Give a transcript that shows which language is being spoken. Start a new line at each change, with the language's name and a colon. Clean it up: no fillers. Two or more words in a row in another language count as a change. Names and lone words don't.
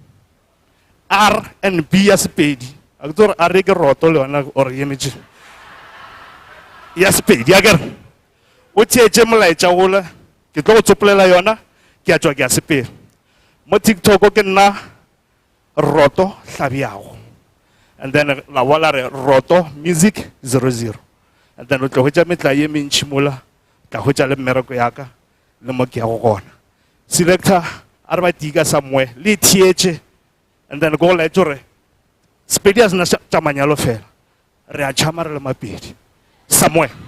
Northern Sotho: R&B ya Sepedi a ke tse gore a re ke roto le yona ore emetše ya Sepedi a kere o theetše molaetša gole ke tlo go tsopolela yona ke a tšwa ke a sepela mo TikTok ke nna roto hlabiago
English: and then
Northern Sotho: la bola re roto music 00
English: and then
Northern Sotho: o tlo hwetša metla ye mentši mola tla hwetša le mmereko yaka le mo ke ya go gona selector a re ba tika somewhere le theetše
English: and then
Northern Sotho: go laetša gore Sepedi a sena tša manyalo fela re a tšhama re le mapedi somewhere